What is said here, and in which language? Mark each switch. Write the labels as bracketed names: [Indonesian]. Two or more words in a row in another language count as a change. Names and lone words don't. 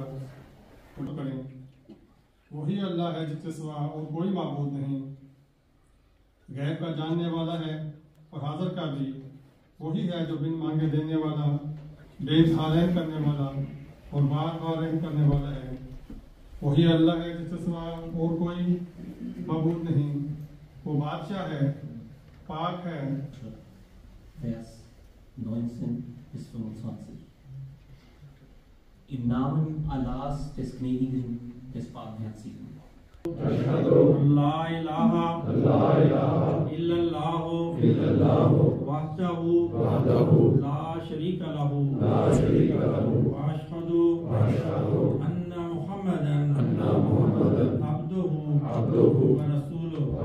[Urdu] کریں وہی اللہ ہے جس کے سوا اور کوئی معبود نہیں، غیب کا جاننے والا ہے اور حاضر کا بھی، وہی ہے جو بن مانگے دینے والا، بے انتہا رحم کرنے والا اور بار بار رحم کرنے والا ہے۔ وہی اللہ ہے جس کے سوا اور کوئی معبود نہیں، وہ بادشاہ ہے، پاک ہے۔ [German] Vers 19 bis 25. Im Namen Allahs, des Gnädigen, des Barmherzigen. [Arabic] لا الہ الا اللہ وحدہ لا شریک لہ واشہد ان محمدا عبدہ ورسولہ۔